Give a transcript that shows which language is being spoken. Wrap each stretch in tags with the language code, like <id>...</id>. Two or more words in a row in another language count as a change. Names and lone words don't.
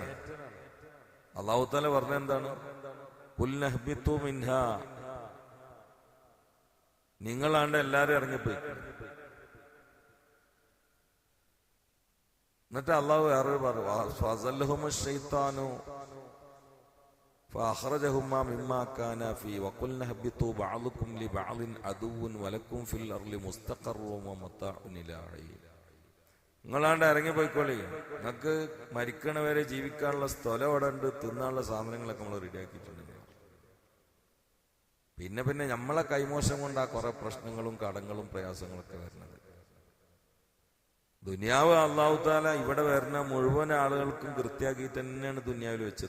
<ml>അള്ളാഹു തആല പറഞ്ഞ എന്താണ്?</ml> <ar>قلنا اهبطوا منها,</ar> <ml>നിങ്ങളാണ്ട് എല്ലാരും ഇറങ്ങിപ്പോയി. എന്നിട്ട് അള്ളാഹു വേറെ പറഞ്ഞു,</ml> <ar>فأخرجهما مما كان فيه وقلنا اهبطوا بعضكم لبعض عدو ولكم في الأرض مستقر ومتاع إلى حين.</ar> <ml>നിങ്ങളാണ്ട് ഇറങ്ങിപ്പോയിക്കോളി, നിങ്ങൾക്ക് മരിക്കണവരെ ജീവിക്കാനുള്ള സ്ഥലം അവിടെ ഉണ്ട്, തിന്നാനുള്ള സാധനങ്ങളൊക്കെ നമ്മൾ റെഡിയാക്കിയിട്ടുണ്ട്. പിന്നെ നമ്മളെ കൈമോശം കൊണ്ടാ കുറെ പ്രശ്നങ്ങളും കടങ്ങളും പ്രയാസങ്ങളൊക്കെ വരുന്നത്. ദുനിയാവ് അള്ളാഹു താല ഇവിടെ വരുന്ന മുഴുവൻ ആളുകൾക്കും കൃത്യാക്കിയിട്ട് തന്നെയാണ് ദുനിയാവിൽ വെച്ചത്.</ml>